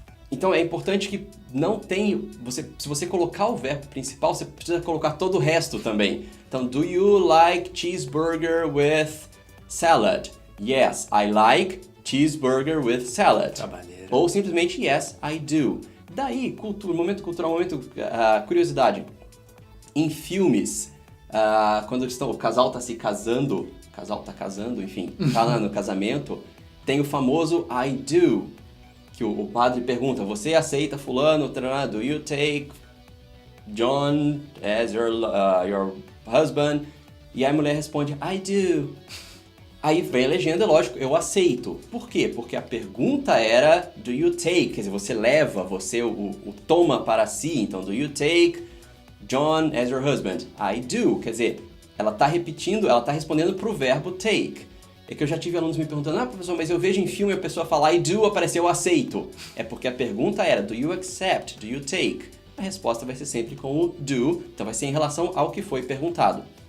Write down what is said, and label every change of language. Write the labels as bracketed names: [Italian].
[Portuguese] Então é importante que não tem... Se você colocar o verbo principal, você precisa colocar todo o resto também. [English] Então, do you like cheeseburger with salad? Yes, I like cheeseburger with salad. [Portuguese] Trabalheira. Ou simplesmente, [English] yes, I do. [Portuguese] Daí, momento cultural, curiosidade. Em filmes, quando o casal está se casando, enfim, tá lá no casamento, tem o famoso [English] I do, [Portuguese] que o padre pergunta, você aceita fulano, [English] do you take John as your husband? [Portuguese] E aí a mulher responde, [English] I do. [Portuguese] Aí vem a legenda, lógico, eu aceito. Por quê? Porque a pergunta era, [English] do you take? [Portuguese] Quer dizer, você leva, você o toma para si. [English] Então, do you take John as your husband? I do. [Portuguese] Quer dizer, ela está repetindo, ela está respondendo para o verbo take. É que eu já tive alunos me perguntando, professor, mas eu vejo em filme a pessoa falar [English] I do, [Portuguese] apareceu aceito. É porque a pergunta era, [English] do you accept? Do you take? [Portuguese] a resposta vai ser sempre com o do, então vai ser em relação ao que foi perguntado.